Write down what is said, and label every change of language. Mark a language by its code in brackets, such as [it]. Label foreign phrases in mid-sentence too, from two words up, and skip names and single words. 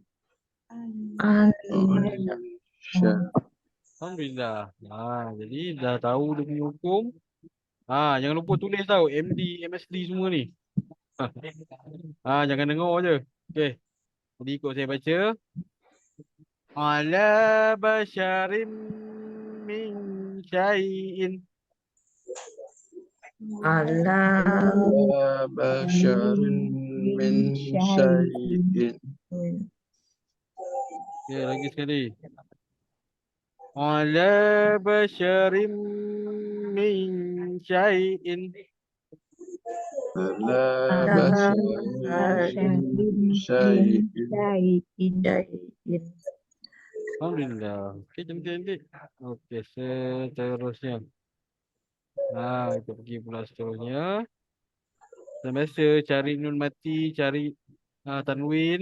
[ms] Syah. Alhamdulillah. Jadi dah tahu dia punya hukum. Jangan lupa tulis tahu MD, MSD semua ni. Jangan dengar je. Okey. Jadi ikut saya baca. [ar] على بشر من شيء. Ala بشر من شيء. [ms] Okey, lagi sekali. [ar] على بشر من شيء. على بشر من شيء. [ms] Alhamdulillah. Okey, cantik-cantik. Okey, seterusnya. Kita pergi pula seterusnya. Macam biasa, cari nun mati, cari tanwin.